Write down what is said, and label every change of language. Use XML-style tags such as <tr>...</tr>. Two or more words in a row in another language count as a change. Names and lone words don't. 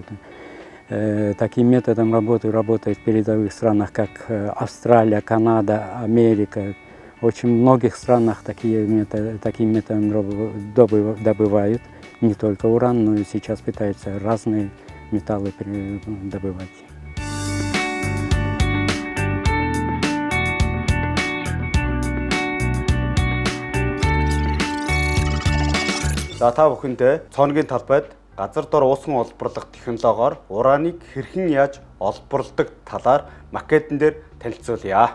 <ru>Таким методом работает в передовых странах, как Австралия, Канада, Америка. В очень многих странах таким методом добывают не только уран, но и сейчас пытаются разные металлы добывать.</ru> <mn>За та бүхэндээ цооногийн талбайд газар дор уусан олборлох технологиор ураныг хэрхэн яаж олборладаг талаар макетэн дээр танилцуулъя.</mn>